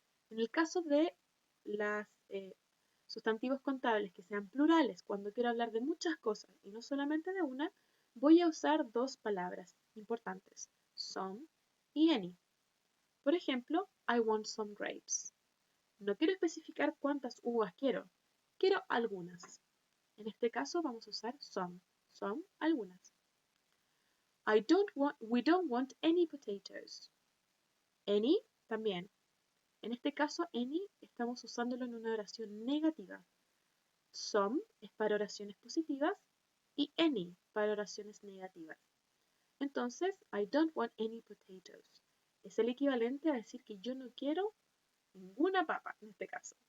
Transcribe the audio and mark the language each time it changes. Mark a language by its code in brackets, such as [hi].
[es] En el caso de los sustantivos contables que sean plurales, cuando quiero hablar de muchas cosas y no solamente de una, voy a usar 2 palabras importantes, some y any. Por ejemplo, [en] I want some grapes. [es] No quiero especificar cuántas uvas quiero algunas. En este caso vamos a usar some, algunas. [en] We don't want any potatoes. [es] Any, también. En este caso, any estamos usándolo en una oración negativa. Some es para oraciones positivas y any para oraciones negativas. Entonces, [en] I don't want any potatoes. [es] es el equivalente a decir que yo no quiero ninguna papa, en este caso.